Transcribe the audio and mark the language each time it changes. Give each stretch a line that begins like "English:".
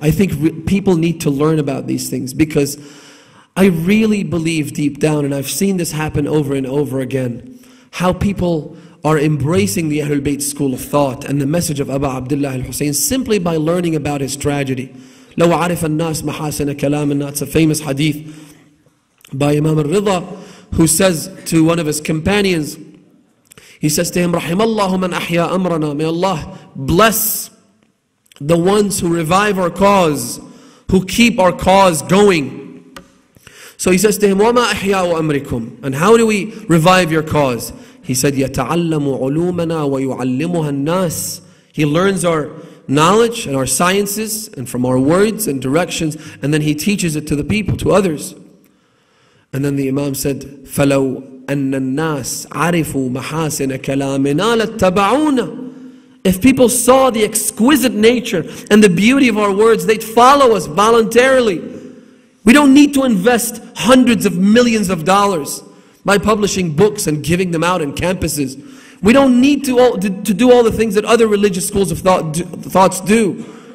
English: I think people need to learn about these things because I really believe deep down, and I've seen this happen over and over again, how people are embracing the Ahlul Bayt school of thought and the message of Abu Abdullah al-Hussein simply by learning about his tragedy.
Arabic: لو عرف الناس محاسن كلامنا.
English: It's a famous hadith by Imam al-Ridha, who says to one of his companions, he says to him,
Arabic: رحم الله من أحيا أمرنا.
English: May Allah bless the ones who revive our cause, who keep our cause going. So he says to him,
Arabic: وما أحياء أمركم.
English: And how do we revive your cause? He said,
Arabic: يتعلم علومنا ويعلمها الناس.
English: He learns our knowledge and our sciences and from our words and directions, and then he teaches it to the people, to others. And then the Imam said,
Arabic: فَلَوْ أَنَّ النَّاسِ عَرِفُوا مَحَاسِنَ كَلَامِنَا لَاتَّبَعُونَ.
English: If people saw the exquisite nature and the beauty of our words, they'd follow us voluntarily. We don't need to invest hundreds of millions of dollars by publishing books and giving them out in campuses. We don't need to do all the things that other religious schools of thoughts do.